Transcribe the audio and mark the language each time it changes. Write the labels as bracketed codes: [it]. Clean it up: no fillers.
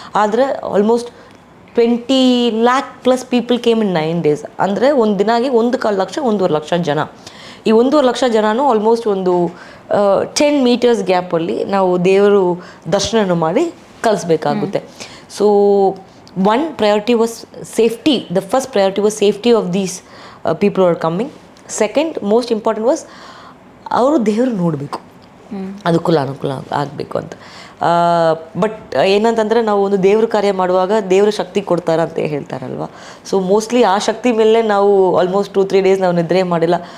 [kn] ಆದರೆ [en] Almost 20 lakh+ people came in 9 days. [kn] ಅಂದರೆ ಒಂದು ದಿನಾಗಿ 1.25 ಲಕ್ಷ 1.5 ಲಕ್ಷ ಜನ. ಈ 1.5 ಲಕ್ಷ ಜನನೂ ಆಲ್ಮೋಸ್ಟ್ ಒಂದು 10 meters ಗ್ಯಾಪಲ್ಲಿ ನಾವು ದೇವರು ದರ್ಶನ ಮಾಡಿ ಕಳಿಸ್ಬೇಕಾಗುತ್ತೆ. [en] So one priority was safety. The first priority was safety of these people who are coming. Second most important was [kn] ಅವರು ದೇವರು ನೋಡಬೇಕು, ಅನುಕೂಲ ಆಗಬೇಕು ಅಂತ. ಬಟ್ ಏನಂತಂದರೆ, ನಾವು ಒಂದು ದೇವ್ರ ಕಾರ್ಯ ಮಾಡುವಾಗ ದೇವ್ರ ಶಕ್ತಿ ಕೊಡ್ತಾರೆ ಅಂತ ಹೇಳ್ತಾರಲ್ವ. ಸೊ ಮೋಸ್ಟ್ಲಿ ಆ ಶಕ್ತಿ ಮೇಲೆ ನಾವು ಆಲ್ಮೋಸ್ಟ್ 2-3 days ನಾವು ನಿದ್ರೆ ಮಾಡಿಲ್ಲ.